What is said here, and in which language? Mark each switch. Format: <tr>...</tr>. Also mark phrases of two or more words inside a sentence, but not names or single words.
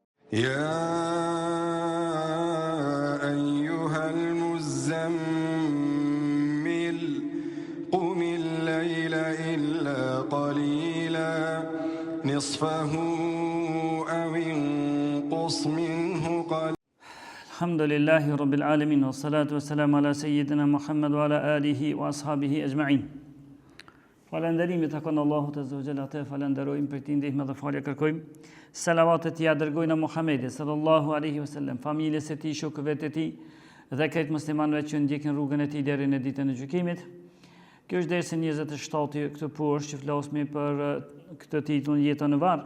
<ar>يا أيها المزمل قم الليل إلا قليلا نصفه أو انقص منه قليلا. الحمد لله رب العالمين والصلاة والسلام على سيدنا محمد وعلى آله وأصحابه أجمعين.</ar> <sq>Falënderimi takon Allahut</sq> <ar>عز وجل,</ar> <sq>te falenderojmë për këtë ndihmë dhe falje kërkojmë. Selavatet ja dërgojnë Muhamedit</sq> <ar>صلى الله عليه وسلم,</ar> <sq>familjes së tij, shokëve të tij dhe këtë muslimanëve që ndjekin rrugën e tij deri në ditën e gjykimit. Kjo është dersi 27 këtë poshtë që flasim për këtë titull Jeta në varr.</sq>